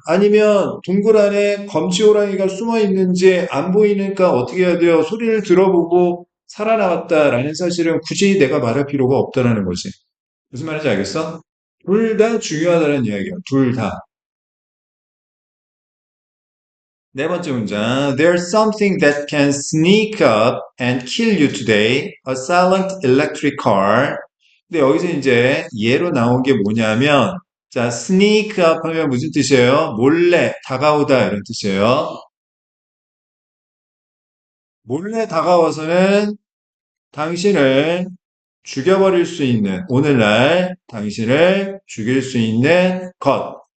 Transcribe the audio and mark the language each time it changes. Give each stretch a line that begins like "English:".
Korean: 아니면 동굴 안에 검치호랑이가 숨어 있는지 안 보이니까 어떻게 해야 돼요? 소리를 들어보고 살아남았다라는 사실은 굳이 내가 말할 필요가 없다라는 거지. 무슨 말인지 알겠어? 둘 다 중요하다는 이야기야. 둘 다. 네 번째 문장.
English: There's something that can sneak up and kill you today. A silent electric car.
Korean: 근데 여기서 이제 예로 나온 게 뭐냐면, 자,
English: sneak up
Korean: 하면 무슨 뜻이에요? 몰래 다가오다 이런 뜻이에요. 몰래 다가와서는 당신을 죽여버릴 수 있는, 오늘날 당신을 죽일 수 있는 것.